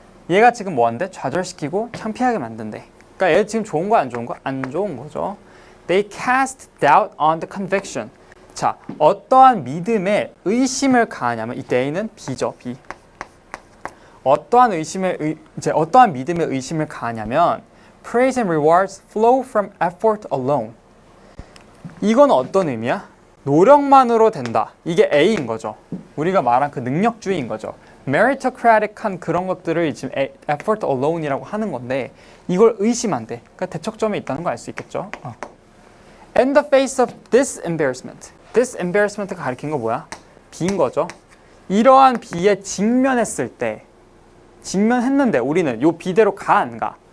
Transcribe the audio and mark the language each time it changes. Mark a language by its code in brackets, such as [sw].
[ko] 얘가 지금 뭐한대? 좌절시키고 창피하게 만든대. 그러니까 얘 지금 좋은 거 안 좋은 거? 안 좋은 거죠. [en] They cast doubt on the conviction. [ko] 자, 어떠한 믿음에 의심을 가하냐면 이 they는 B죠, B. 어떠한 믿음에 의심을 가하냐면 [en] praise and rewards flow from effort alone. [ko] 이건 어떤 의미야? 노력만으로 된다. 이게 A인 거죠. 우리가 말한 그 능력주의인 거죠. meritocratic한 그런 것들을 지금 effort alone이라고 하는 건데 이걸 의심한대. 그러니까 대척점에 있다는 거 알 수 있겠죠. [en] In the face of this embarrassment. [ko] this embarrassment가 가리킨 거 뭐야? B인 거죠. 이러한 B에 직면했을 때 직면했는데 우리는 요 B대로 가 안 가?